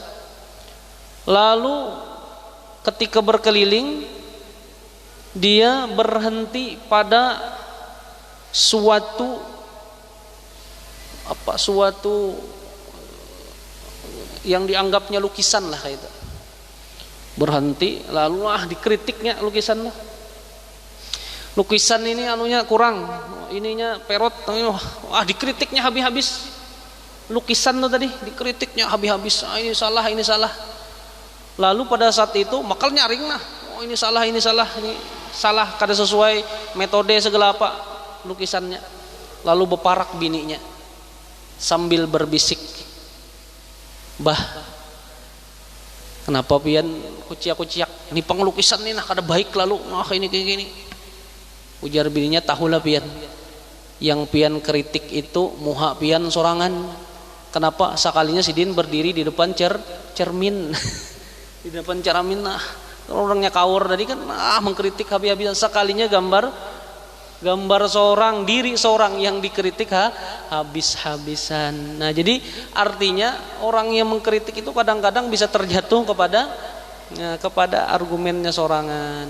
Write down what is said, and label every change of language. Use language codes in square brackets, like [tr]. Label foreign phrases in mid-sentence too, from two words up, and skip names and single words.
[id] Lalu ketika berkeliling, dia berhenti pada suatu yang dianggapnya lukisan lah kayak itu. Berhenti lalu dikritiknya lukisan lah. Lukisan ini anunya kurang, ininya perot, dikritiknya habis-habis. Lukisan tuh tadi dikritiknya habis-habis, ini salah. [bjn] Lalu pada saat itu makal nyaring nah, ini salah, ini kada sesuai metode segala apa lukisannya. Lalu beparak bininya sambil berbisik, "Bah, kenapa pian kuciak-kuciak? Ini penglukisan nih nah kada baik lalu, ini kayak gini." Ujar bininya, "Tahulah pian, yang pian kritik itu muha pian sorangan. [id] Kenapa sekalinya sidin berdiri di depan cermin di depan cermin nah, orangnya kawur tadi kan mengkritik habis-habisan, sekalinya gambar diri seorang yang dikritik habis-habisan." Nah, jadi artinya orang yang mengkritik itu kadang-kadang bisa terjatuh kepada argumennya sorangan.